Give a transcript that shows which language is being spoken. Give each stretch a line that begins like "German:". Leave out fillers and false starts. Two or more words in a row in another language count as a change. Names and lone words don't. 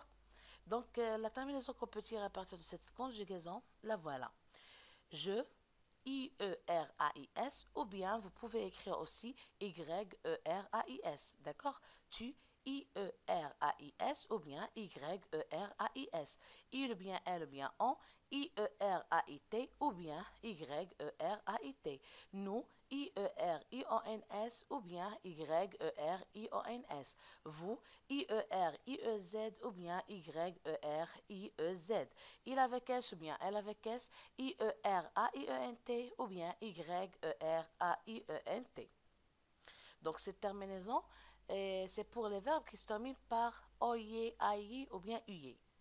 French: Donc la terminaison qu'on peut tirer à partir de cette conjugaison, la voilà. Je, I-E-R-A-I-S, ou bien vous pouvez écrire aussi Y-E-R-A-I-S. D'accord? Tu, I-E-R-A-I-S, ou bien Y-E-R-A-I-S. Il ou bien elle ou bien on, I-E-R-A-I-T, ou bien Y-E-R-A-I-T. Nous, I-E-R-I-O-N-S, ou bien Y-E-R-I-O-N-S. Vous, I-E-R-I-E-Z, ou bien Y-E-R-I-E-Z. Il avec S, ou bien elle avec S, I-E-R-A-I-E-N-T ou bien Y-E-R-A-I-E-N-T. Donc cette terminaison, c'est pour les verbes qui se terminent par oye, aye ou bien uye.